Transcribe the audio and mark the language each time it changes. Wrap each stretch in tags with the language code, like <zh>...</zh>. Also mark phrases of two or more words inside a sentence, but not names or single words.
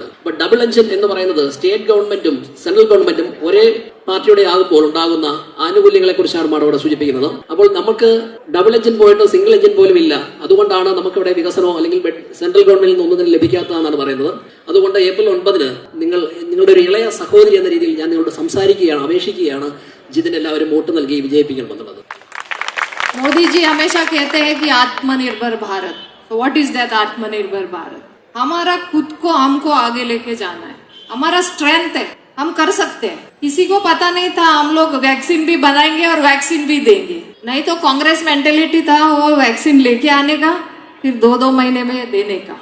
<ml>അപ്പോൾ</ml> <en>double engine</en> <ml>എന്ന് പറയുന്നത്</ml> <en>state government central government</en> <ml>ഒരേ പാർട്ടിയുടെ ആകുമ്പോൾ ഉണ്ടാകുന്ന ആനുകൂല്യങ്ങളെ കുറിച്ചാണ് അവിടെ സൂചിപ്പിക്കുന്നത്. അപ്പോൾ നമുക്ക്</ml> <en>double engine</en> <ml>പോയിട്ട്</ml> <en>single engine</en> <ml>പോലും ഇല്ല. അതുകൊണ്ടാണ് നമുക്കിവിടെ വികസനമോ അല്ലെങ്കിൽ</ml> <en>central government</en> <ml>നിന്ന് ഒന്നും തന്നെ ലഭിക്കാത്തതെന്നാണ് പറയുന്നത്. അതുകൊണ്ട് ഏപ്രിൽ 9 നിങ്ങളുടെ ഒരു ഇളയ സഹോദരി എന്ന രീതിയിൽ ഞാൻ നിങ്ങളോട് സംസാരിക്കുകയാണ്, അപേക്ഷിക്കുകയാണ് ഇതിനെല്ലാവരും വോട്ട് നൽകി വിജയിപ്പിക്കണമെന്നുള്ളത്.</ml> <hi>मोदी जी हमेशा कहते हैं कि आत्मनिर्भर भारत. तो</hi> <en>what is that</en> <hi>आत्मनिर्भर भारत? हमारा खुद को हमको आगे लेके जाना है. हमारा स्ट्रेंथ है, हम कर सकते हैं. किसी को पता नहीं था हम लोग वैक्सीन भी बनाएंगे और वैक्सीन भी देंगे. नहीं तो कांग्रेस मेंटेलिटी था वो वैक्सीन लेके आने का फिर 2-2 महीने में देने का.</hi>